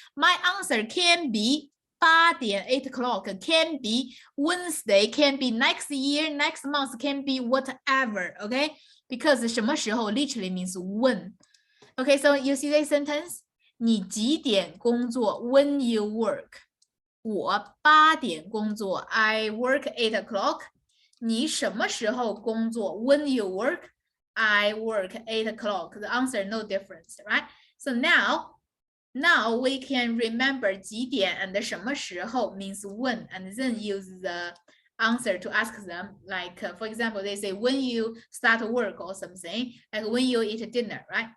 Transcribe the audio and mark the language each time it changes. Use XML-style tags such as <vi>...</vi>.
<en>My answer can be 8 点 8 o'clock, can be Wednesday, can be next year, next month, can be whatever, okay? Because 什么时候 literally means when. Okay, so you see this sentence?</en> <zh>你几点工作</zh> <en>when you work?</en> <zh>我8点工作</zh> <en>I work 8 o'clock.</en> <zh>你什么时候工作</zh> <en>when you work? I work 8 o'clock. The answer no difference, right? So now we can remember 几点 and 什么时候 means when, and then use the answer to ask them. Like, for example, they say when you start work or something, like when you eat dinner, right?</en>